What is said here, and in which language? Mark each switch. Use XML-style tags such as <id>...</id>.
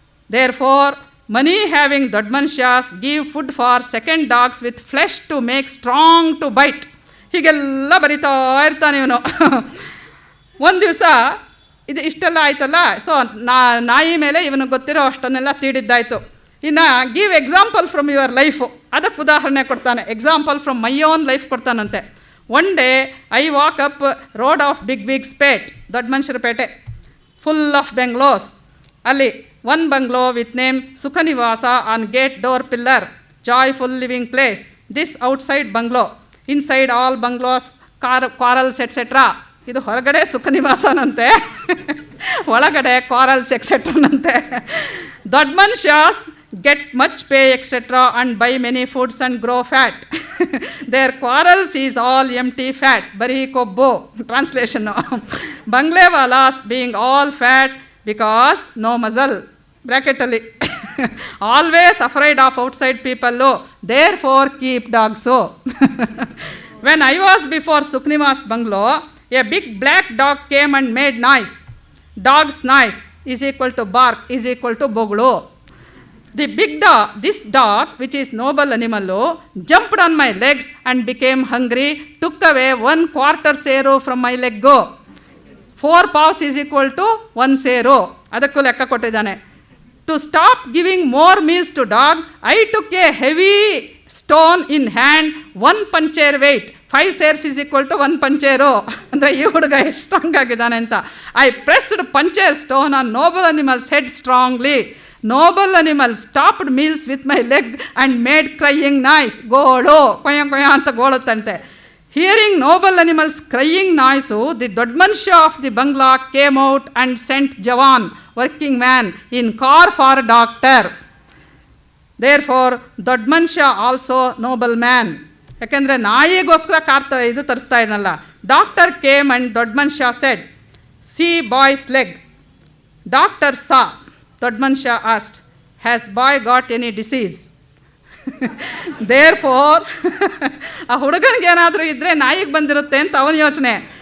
<en>Therefore, money having dod manshas give food for second dogs with flesh to make strong to bite.</en> <kn>ಹೀಗೆಲ್ಲ ಬರಿತಾ ಇರ್ತಾನೆ ಇವನು. ಒಂದು ದಿವಸ ಇದು ಇಷ್ಟೆಲ್ಲ ಆಯ್ತಲ್ಲ, ಸೊ ನಾಯಿ ಮೇಲೆ ಇವನಿಗೆ ಗೊತ್ತಿರೋ ಅಷ್ಟನ್ನೆಲ್ಲ ತೀಡಿದ್ದಾಯಿತು.</kn> <en>ಇನ್ನು give example from your life,</en> <kn>ಅದಕ್ಕೆ ಉದಾಹರಣೆ ಕೊಡ್ತಾನೆ.</kn> <en>example from my own life</en> <kn>ಕೊಡ್ತಾನಂತೆ.</kn> <en>one day I walk up road of big spate,</en> <kn>ದೊಡ್ಡ ಮನುಷ್ಯರ ಪೇಟೆ,</kn> <en>Full of bungalows. ಅಲ್ಲಿ one bungalow with name Sukhanivasa on gate door pillar, joyful living place. This outside bungalow, inside all bungalows, quarrels etc.</en> <kn>ಇದು ಹೊರಗಡೆ ಸುಖನಿವಾಸನಂತೆ, ಒಳಗಡೆ</kn> <en>quarrels etc.</en> <kn>ನಂತೆ.</kn> <en>ದೊಡ್ಡ ಮನುಷ್ಯಾಸ್ get much pay etc. and buy many foods and grow fat. Their quarrels is all empty fat,</en> <kn>ಬರೀ ಕೊಬ್ಬು.</kn> <en>Translation. ಬಂಗ್ಲೆವಾಲಾಸ್ being all fat because no muzzle. ಬ್ರ್ಯಾಕೆಟಲ್ಲಿ always afraid of outside people, there for keep dogs. When I was before Sukhniwas bungalow, a big black dog came and made noise. Dogs noise is equal to bark is equal to ಬೊಗಳು. The big dog, this dog which is noble animal, jumped on my legs and became hungry, took away 1/4 ಸೇರು from my leg. 4 paws is equal to 1 ಸೇರು.</en> <kn>ಅದಕ್ಕೂ ಲೆಕ್ಕ ಕೊಟ್ಟಿದ್ದಾನೆ.</kn> <en>To stop giving more meals to dog, I took a heavy stone in hand, 1 puncher weight. 5 ಸೇರ್ಸ್ is equal to 1 ಪಂಚೇರು.</en> <kn>ಅಂದರೆ ಈ ಹುಡುಗ ಎಷ್ಟು strong ಆಗಿದ್ದಾನೆ ಅಂತ.</kn> <en>I pressed ಪಂಚರ್ stone on noble animals head strongly. Noble animal stopped meals with my leg and made crying noise.</en> <kn>ಗೋಳು ಕೊಯ್ಯ ಅಂತ ಗೋಳುತ್ತಂತೆ.</kn> <en>Hearing noble animals crying noise, the Dodmansha of the Bangla came out and sent Jawan, working man, in car for doctor. Therefore, Dodmansha also noble man.</en> <kn>ಯಾಕೆಂದರೆ ನಾಯಿಗೋಸ್ಕರ ಇದು ತರಿಸ್ತಾ ಇದ್ನಲ್ಲ.</kn> <en>Doctor came and ದೊಡ್ಮನ್ಷಾ said, see boy's leg. Doctor saw. ದೊಡ್ಮನ್ಷಾ asked, has boy got any disease? There for,</en> <kn>ಆ ಹುಡುಗನಿಗೆ ಏನಾದರೂ ಇದ್ದರೆ ನಾಯಿಗೆ ಬಂದಿರುತ್ತೆ ಅಂತ ಅವನ ಯೋಚನೆ.</kn>